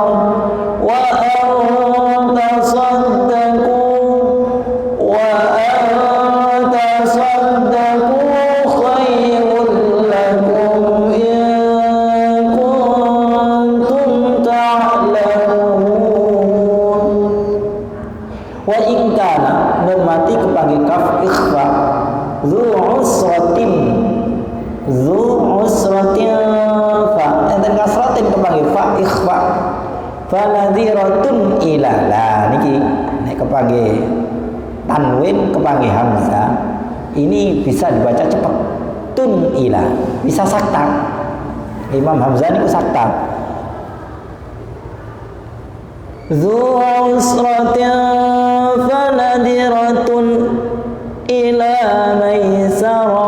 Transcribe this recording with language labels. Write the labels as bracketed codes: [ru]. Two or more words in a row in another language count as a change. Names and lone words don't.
[ar] Wa an tasaddaqu khairul lakum in kuntum ta'lamun. Wa in kana [jv] nun mati kepanggih kaf ikhfa [ar] dzu usratin [jv] fa enten kasratin kepanggih fa ikhfa [ar] fanadhiratun ila. [jv] Lah niki nek kepanggih tanwin kepanggih hamzah [id] ini bisa dibaca cepat [jv] tun ila. Bisa sakta. Imam Hamzah niku sakta. [ar] Dzu usratin fanadiratun ila maisarah.